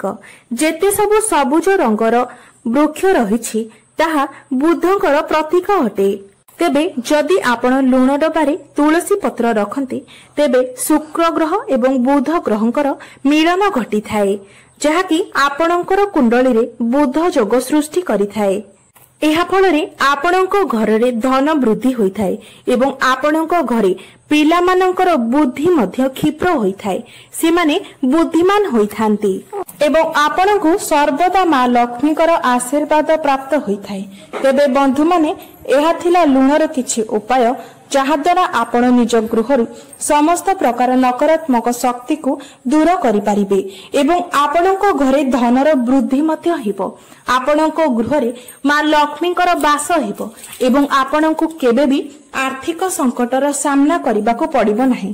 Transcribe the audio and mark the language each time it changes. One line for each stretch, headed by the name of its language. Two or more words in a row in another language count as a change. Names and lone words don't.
Odia: ଯେତେ ସବୁ ସବୁଜ ରଙ୍ଗର ବୃକ୍ଷ ରହିଛି ତାହା ବୁଧଙ୍କର ପ୍ରତୀକ ଅଟେ। ତେବେ ଯଦି ଆପଣ ଲୁଣ ଡବାରେ ତୁଳସୀ ପତ୍ର ରଖନ୍ତି ତେବେ ଶୁକ୍ର ଗ୍ରହ ଏବଂ ବୁଧ ଗ୍ରହଙ୍କର ମିଳନ ଘଟି ଥାଏ, ଯାହାକି ଆପଣଙ୍କର କୁଣ୍ଡଳୀ ରେ ବୁଧ ଯୋଗ ସୃଷ୍ଟି କରି ଥାଏ। ଏହା ଫଳରେ ଆପଣଙ୍କ ଘରରେ ଧନ ବୃଦ୍ଧି ହୋଇଥାଏ ଏବଂ ଆପଣଙ୍କ ଘରେ ପିଲାମାନଙ୍କର ବୁଦ୍ଧି ମଧ୍ୟ କ୍ଷିପ୍ର ହୋଇଥାଏ, ସେମାନେ ବୁଦ୍ଧିମାନ ହୋଇଥାନ୍ତି ଏବଂ ଆପଣଙ୍କୁ ସର୍ବଦା ମା ଲକ୍ଷ୍ମୀଙ୍କର ଆଶୀର୍ବାଦ ପ୍ରାପ୍ତ ହୋଇଥାଏ। ତେବେ ବନ୍ଧୁ ମାନେ ଏହା ଥିଲା ଲୁଣର କିଛି ଉପାୟ ଯାହା ଦ୍ୱାରା ଆପଣ ନିଜ ଗୃହରୁ ସମସ୍ତ ପ୍ରକାର ନକାରାତ୍ମକ ଶକ୍ତି କୁ ଦୂର କରି ପାରିବେ ଏବଂ ଆପଣଙ୍କ ଘରେ ଧନର ବୃଦ୍ଧି ମଧ୍ୟ ହେବ। ଆପଣଙ୍କ ଗୃହରେ ମା ଲକ୍ଷ୍ମୀଙ୍କର ବାସ ହେବ ଏବଂ ଆପଣଙ୍କୁ କେବେ ବି ଆର୍ଥିକ ସଙ୍କଟର ସାମନା କରିବାକୁ ପଡ଼ିବ ନାହିଁ।